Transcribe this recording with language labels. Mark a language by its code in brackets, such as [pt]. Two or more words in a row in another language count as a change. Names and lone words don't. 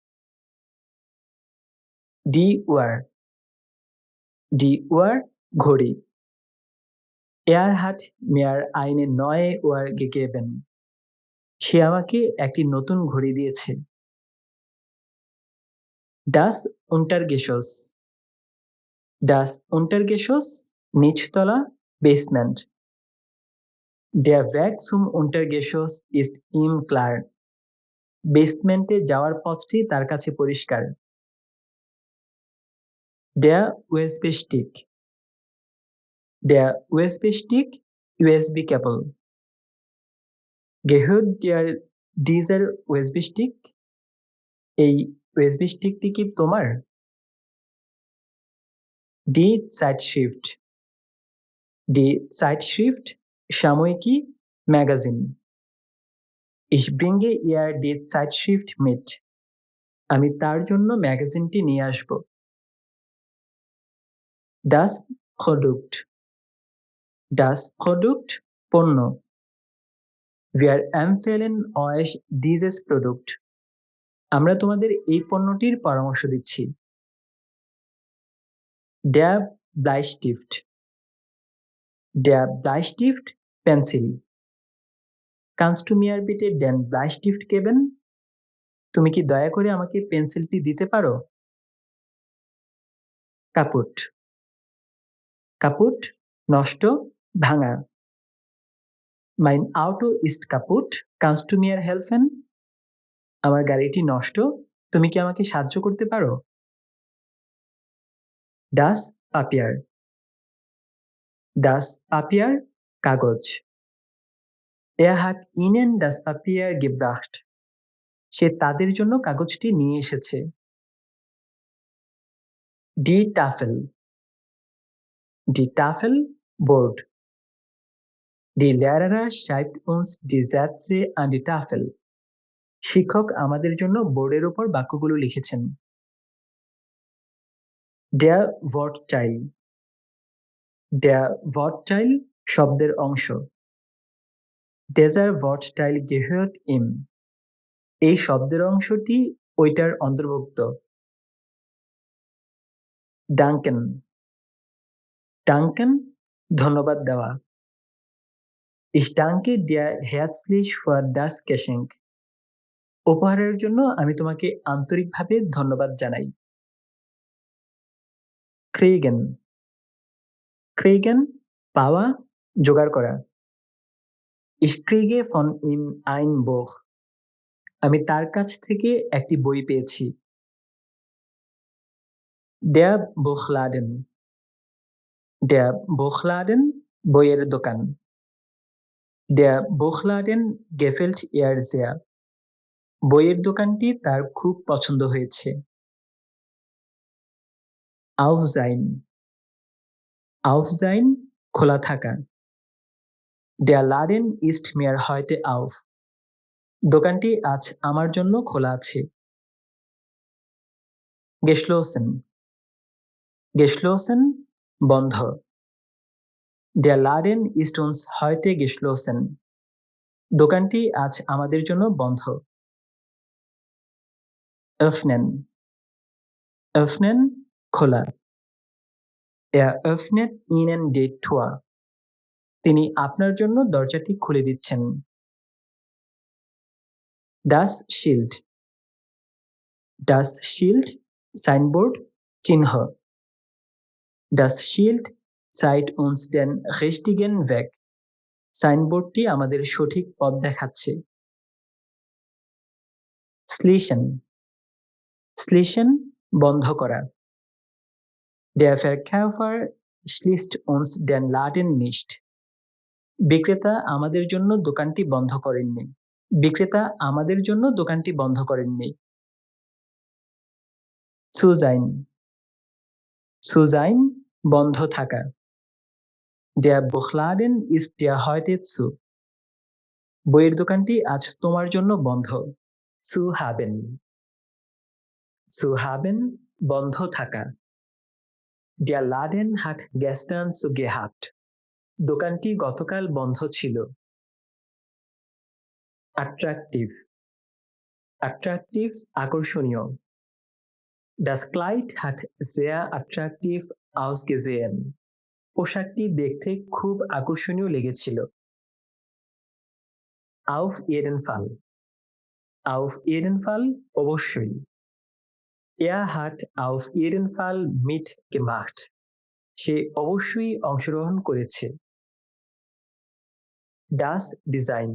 [de] Die Uhr. Die Uhr ঘড়ি। Er hat mir eine neue Uhr gegeben. [bn] সে আমাকে একটি নতুন ঘড়ি দিয়েছে। [de] Das Untergeschoss. Das Untergeschoss [bn] নিচতলা, বেসমেন্ট। [de] Der Weg zum Untergeschoss ist ihm klar. [bn] বেসমেন্টে যাওয়ার পথটি তার কাছে পরিষ্কার। [de] Der USB-Stick. Der USB-Stick [bn] USB কেবল। [de] Gehört dir dieser USB-Stick? [bn] এই USB স্টিকটি কি তোমার? [de] Die Zeitschrift. Die Zeitschrift [bn] সাময়িকী, ম্যাগাজিন। [de] Ich bringe ihr die Zeitschrift mit. [bn] আমি তার জন্য ম্যাগাজিনটি নিয়ে আসব। [de] Das Produkt. Das Produkt পণ্য। Wir empfehlen euch dieses Produkt. [bn] আমরা তোমাদের এই পণ্যটির পরামর্শ দিচ্ছি। [de] Der Bleistift. Der Bleistift পেন্সিল। Kannst du mir bitte den Bleistift geben? [bn] তুমি কি দয়া করে আমাকে পেন্সিলটি দিতে পারো? কাপুট। কাপুট নষ্ট, ভাঙা। [de] Mein Auto ist kaputt. Kannst du mir helfen? [bn] আমার গাড়িটি নষ্ট, তুমি কি আমাকে সাহায্য করতে পারো? [de] Das Papier. Das Papier কাগজ। Er hat ihnen das Papier gebracht. [bn] সে তাদের জন্য কাগজটি নিয়ে এসেছে। [de] Die Tafel. Die Tafel বোর্ড। Die Lehrer schreibt uns die Sätze an die Tafel. [bn] শিক্ষক আমাদের জন্য বোর্ডের উপর বাক্যগুলো লিখেছেন। [de] Der Wortteil. Der Wortteil [bn] শব্দের অংশ। [de] Dieser Wortteil gehört ihm. [bn] এই শব্দের অংশটি ওইটার অন্তর্ভুক্ত। [de] Danken. Danken [bn] ধন্যবাদ দেওয়া। [de] Ich danke dir herzlich für das Geschenk. [bn] উপহারের জন্য আমি তোমাকে আন্তরিকভাবে ধন্যবাদ জানাই। [de] Kriegen. Kriegen [bn] পাওয়া, জোগাড় করা। [de] Ich kriege von ihm ein Buch. [bn] আমি তার কাছ থেকে একটি বই পেয়েছি। [de] Der Buchladen. Der Buchladen [bn] বইয়ের দোকান। [de] Der Buchladen gefällt ihr sehr. [bn] বইয়ের দোকানটি তার খুব পছন্দ হয়েছে। [de] Auf sein. Auf sein [bn] খোলা থাকা। [de] Der Laden ist mir heute auf. [bn] দোকানটি আজ আমার জন্য খোলা আছে। [de] Geschlossen. Geschlossen বন্ধ। Der Laden ist uns heute geschlossen. [bn] দোকানটি আজ আমাদের জন্য বন্ধ। [de] Öffnen. Öffnen খোলা। Er öffnet Ihnen die Tür. [bn] তিনি আপনার জন্য দরজাটি খুলে দিচ্ছেন। [de] Das Schild. Das Schild [bn] সাইনবোর্ড, চিহ্ন। [de] Das Schild zeigt uns den richtigen Weg. [bn] সাইনবোর্ডটি আমাদের সঠিক পথ দেখাচ্ছে। [de] Schließen. Schließen বন্ধ করা। Der Verkäufer schließt uns den Laden nicht. [bn] বিক্রেতা আমাদের জন্য দোকানটি বন্ধ করেননি। বিক্রেতা আমাদের জন্য দোকানটি বন্ধ করেননি। [de] Zu sein. Zu sein [bn] বন্ধ থাকা। [de] Der Buchladen ist dir heute zu. [bn] বইয়ের দোকানটি আজ তোমার জন্য বন্ধ। [de] Zu haben. Zu haben [bn] বন্ধ থাকা। [de] Der Laden hat gestern zugehabt. [bn] দোকানটি গতকাল বন্ধ ছিল। Attractive. [en] Attractive আকর্ষণীয়। [de] Das Kleid hat sehr attraktiv ausgesehen. [bn] পোশাকটি দেখতে খুব আকর্ষণীয় লেগেছিল। [de] Auf jeden Fall. Auf jeden Fall অবশ্যই। Er hat auf jeden Fall mitgemacht. [bn] সে অবশ্যই অংশগ্রহণ করেছে। [de] Das Design.